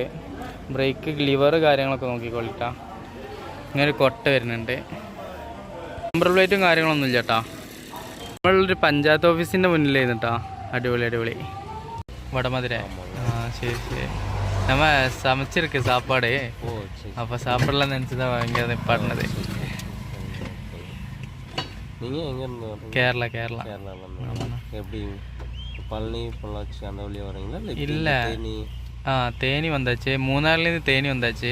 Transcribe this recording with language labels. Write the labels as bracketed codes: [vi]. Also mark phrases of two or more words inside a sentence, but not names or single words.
[ml] ബ്രേക്ക് ലിവർ കാര്യങ്ങളൊക്കെ നോക്കിക്കൊള്ളിട്ടാ. ഇങ്ങനെ ഒരു കൊട്ട വരുന്നുണ്ട്. നമ്പർ പ്ലേറ്റും കാര്യങ്ങളൊന്നും ഇല്ല കേട്ടോ. നമ്മളൊരു പഞ്ചായത്ത് ഓഫീസിൻ്റെ മുന്നിലായിരുന്നു കേട്ടോ. അടിപൊളി. വടമധുര. ശരി. [ta] നമ്മ സமைச்சிருக்கு சாப்பாடு. அப்போ சாப்பிடலாம் நினச்சி தான் இங்கே நிப்பாட்டினது. நீங்கள் எங்கேருந்து? கேரளா. எப்படி பழனி பொள்ளாச்சி அந்த வழியாக வரீங்களா? இல்லை தேனி வந்தாச்சு. மூணாறுலேருந்து தேனி வந்தாச்சு.